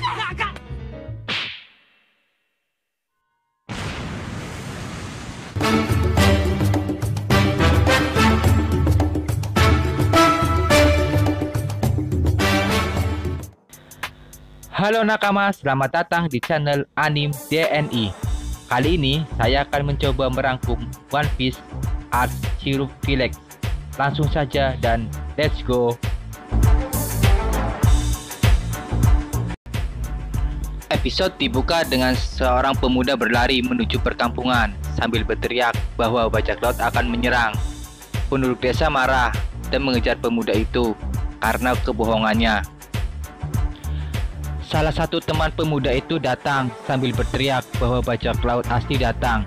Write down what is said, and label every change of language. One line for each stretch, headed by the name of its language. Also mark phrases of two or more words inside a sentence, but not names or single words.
Indonesian: Halo nakama, selamat datang di channel Anime DNI. Kali ini saya akan mencoba merangkum One Piece Arc Syrup Village. Langsung saja dan
English: let's go.
Indonesian: Episode dibuka dengan seorang pemuda berlari menuju perkampungan sambil berteriak bahwa bajak laut akan menyerang. Penduduk desa marah dan mengejar pemuda itu karena kebohongannya. Salah satu teman pemuda itu datang sambil berteriak bahwa bajak laut asli datang.